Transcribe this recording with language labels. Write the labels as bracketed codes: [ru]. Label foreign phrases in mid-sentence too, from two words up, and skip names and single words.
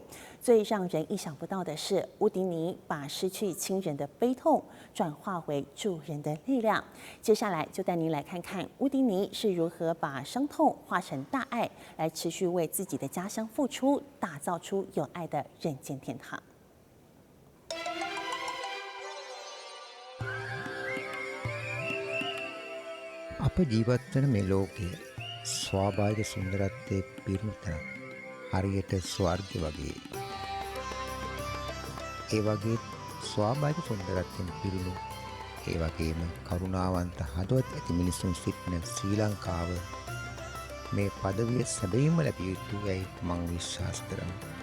[zh] 最让人意想不到的是，乌迪尼把失去亲人的悲痛转化为助人的力量。接下来就带您来看看乌迪尼是如何把伤痛化成大爱，来持续为自己的家乡付出，打造出有爱的人间天堂。 [si] අප ජීවත් වන මේ ලෝකයේ ස්වාභාවික සුන්දරත්වයේ පිරුණු තැනක් හරියට ස්වර්ගය වගේ. ඒ වගේ ස්වාභාවික සුන්දරත්වයෙන් පිරුණු ඒ වගේම කරුණාවන්ත හදවත් ඇති මිනිසුන් සිටින ශ්‍රී ලංකාව මේ පදවිය සැබවින්ම ලැබිය යුතුයි මං විශ්වාස කරනවා.